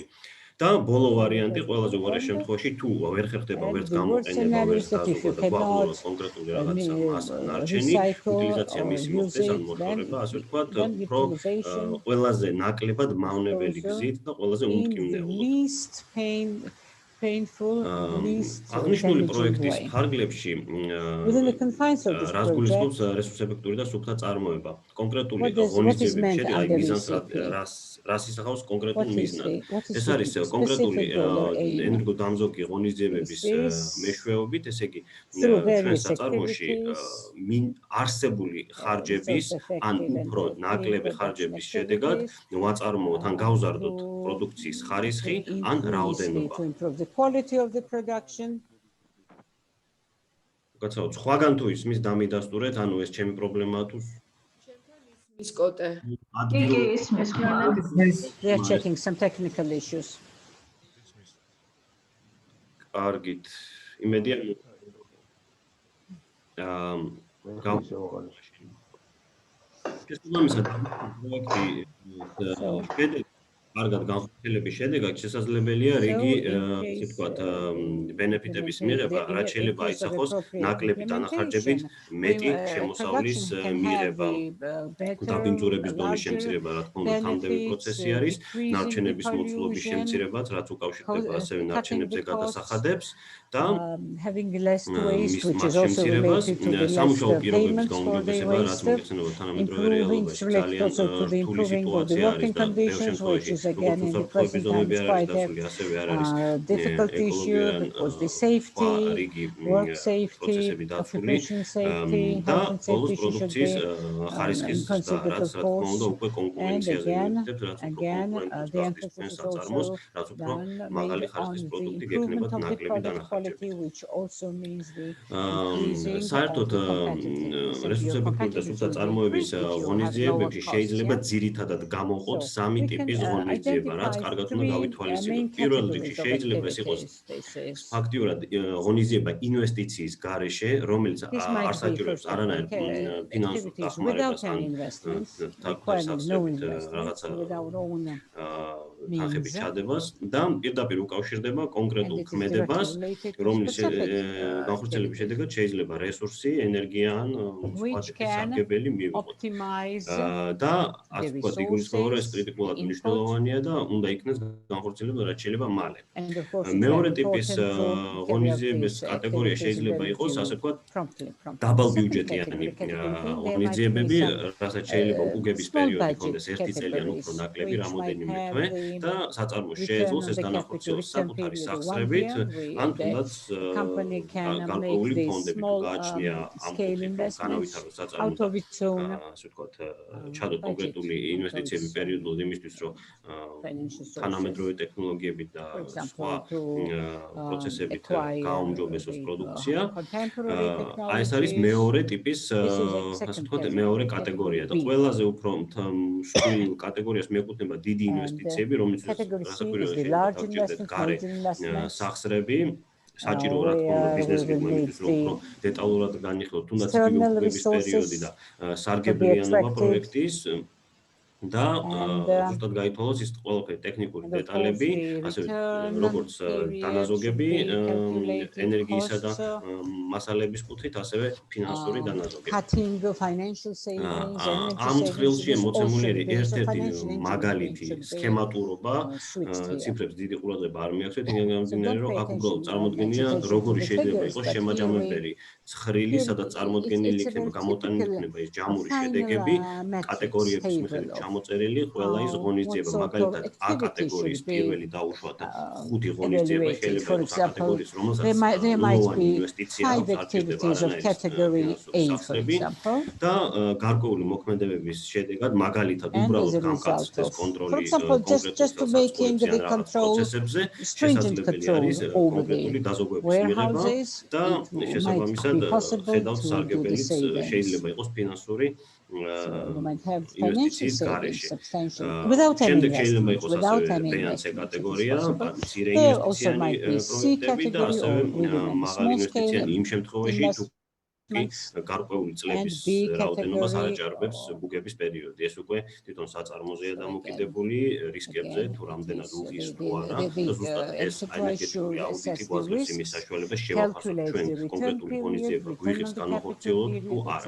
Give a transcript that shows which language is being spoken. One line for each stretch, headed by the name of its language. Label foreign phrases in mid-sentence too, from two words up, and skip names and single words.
Georgian: და ბოლო ვარიანტი ყველაზე უარეს შემთხვევაში თუ ვერ ხერხდება ვერც გამოყენება, ვერც დაზოგვა და გვაქვს კონკრეტული რაღაცა მასა ნარჩენი, უტილიზაცია მისი მოხდეს ან მოშორება, ასე ვთქვათ, უფრო ყველაზე ნაკლებად მავნებელი გზით და ყველაზე უმტკივნეულოდ.
English: painful, least
Georgian: აღნიშნული
English: damaging
Georgian: პროექტის
English: way.
Georgian: ფარგლებში
English: Within the confines of this
Georgian: რას გულისხმობს
English: project,
Georgian: რესურსეფექტური და სუფთა წარმოება. კონკრეტული
English: what is
Georgian: ღონისძიებების
English: meant
Georgian: შედეგი, აი
English: under
Georgian: მიზანს
English: RECP?
Georgian: რას ისახავს კონკრეტულ მიზნად.
English: What is
Georgian: ეს
English: the
Georgian: არის კონკრეტული
English: specific goal or aim?
Georgian: ენერგოდამზოგი ღონისძიებების
English: Is this
Georgian: მეშვეობით, ესე იგი,
English: through
Georgian: ჩვენ
English: various
Georgian: საწარმოში
English: activities,
Georgian: არსებული ხარჯების ან
English: resource-effective
Georgian: უფრო
English: and
Georgian: ნაკლები
English: clean
Georgian: ხარჯების
English: production
Georgian: შედეგად
English: activities,
Georgian: ვაწარმოოთ ან გავზარდოთ პროდუქციის ხარისხი ან რაოდენობა.
English: to improve the quality of the production.
Georgian: გაცავთ, სხვაგან თუ ისმის დამიდასტურეთ, ანუ ეს ჩემი პრობლემაა თუ ის კოტე. იგი ისმის ხმანა.
English: They are checking some technical issues.
Georgian: კარგით. იმედია პროექტი კარგად განხორციელების შედეგად შესაძლებელია რიგი, ასე ვთქვათ, ბენეფიტების მიღება, რაც შეიძლება აისახოს ნაკლები დანახარჯებით მეტი შემოსავლის მიღება. დაბინძურების დონის შემცირება, რა თქმა უნდა, თანმდევი პროცესი არის, ნარჩენების მოცულობის შემცირებაც, რაც უკავშირდება ასევე ნარჩენებზე გადასახადებს და
English: having less waste,
Georgian: მის
English: which is also
Georgian: შემცირებას,
English: related to the
Georgian: სამუშაო
English: less
Georgian: პირობების
English: payments for the
Georgian: გაუმჯობესება, რაც
English: waste,
Georgian: მოგეხსენება თანამედროვე
English: improving
Georgian: რეალობაში
English: related
Georgian: ძალიან
English: also to the
Georgian: რთული
English: improving of the
Georgian: სიტუაცია არის
English: working
Georgian: და ბევრ
English: conditions, which
Georgian: შემთხვევაში
English: is again in the
Georgian: როგორც
English: present time
Georgian: ზონები
English: is
Georgian: არ არის
English: quite
Georgian: დასული, ასევე არ არის
English: a difficult issue because the safety, work safety,
Georgian: პროცესები დაცული
English: occupation safety,
Georgian: და
English: health and
Georgian: ბოლოს
English: safety should
Georgian: პროდუქციის
English: be
Georgian: ხარისხის და
English: considered,
Georgian: რაც
English: of
Georgian: რა თქმა უნდა
English: course.
Georgian: უკვე
English: And
Georgian: კონკურენციაზე
English: again,
Georgian: მიუთითებს, რაც უფრო კონკურენტულ
English: the
Georgian: გახდის
English: emphasis
Georgian: თქვენ
English: is
Georgian: საწარმოს,
English: also
Georgian: რაც უფრო
English: done
Georgian: მაღალი
English: made
Georgian: ხარისხის
English: on the
Georgian: პროდუქტი
English: improvement
Georgian: გექნებათ
English: of the
Georgian: ნაკლები
English: product
Georgian: დანახარჯებით.
English: quality, which also means the increasing
Georgian: საერთოდ
English: of the competitiveness. And your
Georgian: რესურსეფექტური და სუფთა
English: competitiveness will be
Georgian: წარმოების
English: increased if you have lower
Georgian: ღონისძიებებში
English: costs,
Georgian: შეიძლება
English: yeah?
Georgian: ძირითადად გამოვყოთ
English: So
Georgian: სამი
English: we can
Georgian: ტიპის ღონისძიება, რაც
English: identify
Georgian: კარგად უნდა
English: three
Georgian: გავითვალისწინოთ.
English: main
Georgian: პირველ რიგში
English: categories of
Georgian: შეიძლება ეს იყოს
English: activities. This is
Georgian: ფაქტიურად ღონისძიება ინვესტიციის გარეშე, რომელიც
English: This
Georgian: არ
English: might be,
Georgian: საჭიროებს
English: first of all,
Georgian: არანაირ ფინანსურ
English: activities
Georgian: დახმარებას
English: without
Georgian: ან
English: any investments,
Georgian: თარგმნის
English: requiring no
Georgian: სახსრებით
English: investments,
Georgian: რაღაცა
English: without own
Georgian: თანხების
English: means,
Georgian: ჩადებას და პირდაპირ უკავშირდება
English: and
Georgian: კონკრეტულ
English: it is
Georgian: ქმედებას,
English: directly related to
Georgian: რომლის
English: specific
Georgian: განხორციელების
English: activities,
Georgian: შედეგად შეიძლება რესურსი, ენერგია ან სხვა
English: which
Georgian: ტიპის
English: can
Georgian: სარგებელი მივიღოთ.
English: optimize
Georgian: და
English: the
Georgian: ასე ვთქვათ, იგულისხმება, რომ ეს
English: resources,
Georgian: კრიტიკულად
English: the input,
Georgian: მნიშვნელოვანია და უნდა იქნეს განხორციელება რაც შეიძლება მალე.
English: and of course it's
Georgian: მეორე
English: very
Georgian: ტიპის
English: important to carry out
Georgian: ღონისძიების
English: these
Georgian: კატეგორია
English: activities
Georgian: შეიძლება
English: very
Georgian: იყოს, ასე ვთქვათ,
English: promptly.
Georgian: დაბალბიუჯეტიანი
English: Category B, there might be
Georgian: ღონისძიებები,
English: some
Georgian: რასაც შეიძლება უგების
English: small
Georgian: პერიოდი
English: budget
Georgian: ჰქონდეს 1 წელი ან უფრო
English: categories,
Georgian: ნაკლები
English: which might
Georgian: რამოდენიმე
English: have
Georgian: თვე
English: the
Georgian: და საწარმოს
English: return
Georgian: შეეძლოს
English: on
Georgian: ეს
English: the capital
Georgian: განახორციელოს
English: return
Georgian: საკუთარი
English: period of 1
Georgian: სახსრებით,
English: year.
Georgian: ან თუნდაც
English: The company can make
Georgian: გარკვეული
English: this
Georgian: ფონდები თუ
English: small
Georgian: გააჩნია ამ
English: scale
Georgian: კუთხით, რომ
English: investments
Georgian: განავითაროს საწარმო
English: out
Georgian: და
English: of its own
Georgian: ასე ვთქვათ, ჩადოთ
English: budget,
Georgian: კონკრეტული
English: out of
Georgian: ინვესტიციები
English: its
Georgian: პერიოდულად იმისთვის, რომ
English: financial sources.
Georgian: თანამედროვე ტექნოლოგიებით და
English: For example,
Georgian: სხვა
English: to
Georgian: პროცესებით
English: acquire
Georgian: გააუმჯობესოს
English: the
Georgian: პროდუქცია.
English: contemporary
Georgian: აი ეს არის
English: technologies.
Georgian: მეორე ტიპის,
English: This is a
Georgian: ასე
English: second
Georgian: ვთქვათ,
English: category,
Georgian: მეორე
English: category
Georgian: კატეგორია და
English: B.
Georgian: ყველაზე უფრო მსხვილ კატეგორიას მიეკუთვნება დიდი
English: And
Georgian: ინვესტიციები, რომლითაც
English: category C
Georgian: გასაკვირველია
English: is the
Georgian: შეიძლება
English: large
Georgian: დაგჭირდეთ
English: investments,
Georgian: გარე
English: major investments,
Georgian: სახსრები, საჭირო რა თქმა უნდა
English: where
Georgian: ბიზნეს
English: we will
Georgian: გეგმა
English: need
Georgian: იმისთვის რომ უფრო
English: the
Georgian: დეტალურად განიხილოთ თუნდაც იგივე
English: external
Georgian: უგების პერიოდი და
English: resources
Georgian: სარგებლიანობა
English: attractive.
Georgian: პროექტის და
English: And
Georgian: ზუსტად გაითვალოს ის ყველაფერი ტექნიკური
English: of course
Georgian: დეტალები,
English: the
Georgian: ასევე
English: return
Georgian: როგორც
English: period
Georgian: დანაზოგები,
English: should be calculated,
Georgian: ენერგიისა და
English: costs,
Georgian: მასალების კუთხით, ასევე ფინანსური დანაზოგები.
English: cutting financial savings, energy
Georgian: ამ
English: savings.
Georgian: წყილში
English: This also
Georgian: მოცემული
English: the
Georgian: არის
English: base of
Georgian: ერთ-ერთი
English: financial engineering
Georgian: მაგალითი
English: should be
Georgian: სქემატურობა,
English: switched here.
Georgian: ციფრებს დიდი ყურადღება არ მიაქცევთ,
English: So
Georgian: იქიდან გამომდინარე,
English: don't
Georgian: რომ
English: pay
Georgian: აქ უბრალოდ
English: attention
Georgian: წარმოდგენია
English: much attention to
Georgian: როგორი
English: the
Georgian: შეიძლება
English: figures,
Georgian: იყოს
English: but here
Georgian: შემაჯამებელი ცხრილი,
English: here
Georgian: სადაც წარმოდგენილი
English: it's a
Georgian: იქნება,
English: very
Georgian: გამოტანილი
English: typical
Georgian: იქნება ის ჯამური
English: final
Georgian: შედეგები,
English: matrix
Georgian: კატეგორიების
English: table
Georgian: მიხედვით
English: of
Georgian: ჩამოწერილი, ყველა ის
English: what
Georgian: ღონისძიება,
English: sort of
Georgian: მაგალითად A
English: activity
Georgian: კატეგორიის
English: should be
Georgian: პირველი დაუშვათ 5 ღონისძიება
English: evaluated.
Georgian: შეიძლება
English: For
Georgian: იყოს
English: A example,
Georgian: კატეგორიის, რომელსაც
English: there might
Georgian: ნულოვანი
English: be
Georgian: ინვესტიცია
English: 5
Georgian: აქვს, არ ჭირდება
English: activities of
Georgian: არანაირი
English: category
Georgian: ფინანსური
English: A, for
Georgian: სახსრები
English: example,
Georgian: და გარკვეული მოქმედებების შედეგად, მაგალითად,
English: and as
Georgian: უბრალოდ
English: a result
Georgian: გამკაცდეს
English: of, for
Georgian: კონტროლი
English: example, just to making
Georgian: კონკრეტულ
English: the control,
Georgian: პროცესებზე,
English: stringent
Georgian: შესაძლებელი
English: control
Georgian: არის
English: over
Georgian: კონკრეტული
English: the
Georgian: დაზოგების მიღება
English: warehouses,
Georgian: და
English: it might
Georgian: შესაბამისად
English: be possible
Georgian: ხედავთ
English: to do the
Georgian: სარგებელიც
English: savings.
Georgian: შეიძლება იყოს ფინანსური
English: So you might have financial
Georgian: ინვესტიციის
English: savings,
Georgian: გარეშე.
English: substantial, without any
Georgian: შემდეგ შეიძლება
English: investment,
Georgian: იყოს
English: without
Georgian: ასევე
English: any
Georgian: B-ან C
English: investment, it is
Georgian: კატეგორია,
English: possible.
Georgian: მცირე
English: There also
Georgian: ინვესტიციანი
English: might be C
Georgian: პროექტები და
English: category
Georgian: ასევე
English: or really
Georgian: მაღალი
English: small scale
Georgian: ინვესტიციანი იმ შემთხვევაში თუ
English: investments,
Georgian: გარკვეული წლების
English: and B
Georgian: რაოდენობას არ
English: category
Georgian: აჭარბებს ბუგების პერიოდი. ეს უკვე თვითონ საწარმოზეა დამოკიდებული რისკებზე, თუ რამდენად უღის თუ არა. და ზუსტად ეს ენერგეტიკული აუდიტი გვაძლევს იმის საშუალებას შევაფასოთ ჩვენ კონკრეტული ღონისძიება გვიღებს განახორციელოთ თუ არა.